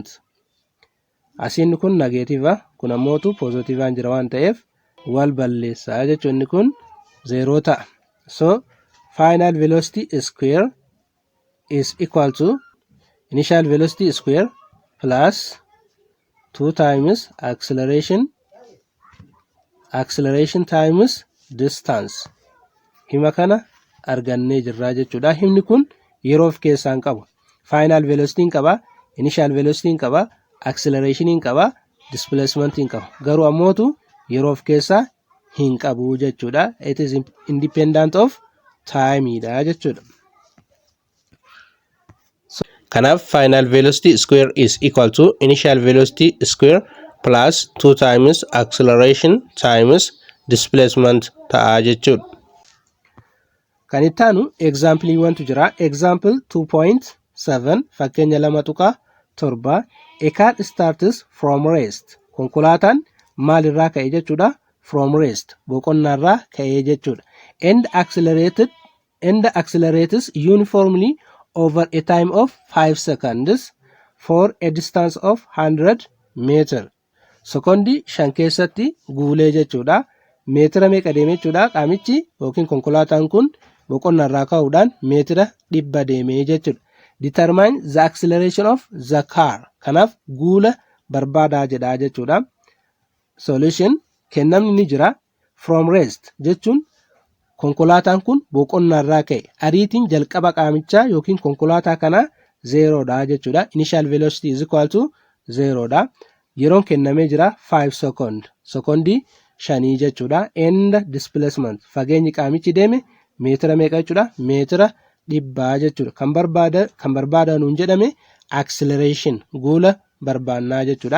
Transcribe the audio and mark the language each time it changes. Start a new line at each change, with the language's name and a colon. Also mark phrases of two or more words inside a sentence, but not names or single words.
Oromo: Asiin kun negative kun ammoo positive aan jira waan ta'eef wal balleessaa jechuun inni kun 0 ta'a.
English: So final velocity square is equal to initial velocity square plus 2 times acceleration times distance.
Oromo: Hima kana argannee jirra jechuudha. Himni kun yeroo of keessaan qabu.
English: Final velocity
Oromo: qaba,
English: initial velocity
Oromo: qaba, acceleration qaba, displacement qaba. Garuu ammootu yeroo of keessaa hin qabu jechuudha.
English: It is independent of time
Oromo: dha jechuudha.
English: Kanaaf final velocity square is equal to initial velocity square plus 2 times acceleration times displacement
Oromo: ta'a jechuudha. Kan itti aanu example wantu jira.
English: Example 2.7 fakkeenya 2.7 a car starts from rest.
Oromo: Konkolaataan maalirraa ka'e jechuudha?
English: From rest.
Oromo: Boqonnaarraa ka'e jechuudha.
English: And accelerates uniformly over a time of 5 seconds for a distance of 100 meter.
Oromo: Sekondii 5 keessatti guulee jechuudha. Meetira meeqa deeme jechuudha? Qaamichi yookiin konkolaataan kun boqonnaarraa ka'uudhaan meetira 100 deeme jechuudha.
English: Determine the acceleration of the car.
Oromo: Kanaaf guula barbaadaa jedha jechuudha. Solution kennamni ni jira.
English: From rest
Oromo: jechuun konkolaataan kun boqonnaarraa ka'e. Ariitiin jalqaba qaamichaa yookiin konkolaataa kanaa 0 dha jechuudha.
English: Initial velocity is equal to 0 dha.
Oromo: Yeroon kennamee jira 5 second. Sekondii 5 jechuudha.
English: And displacement
Oromo: fageenyi qaamichi deeme meetira meeqa jechuudha? Meetira 100 jechuudha. Kan barbaadan nuun jedhame acceleration guula barbaannaa jechuudha.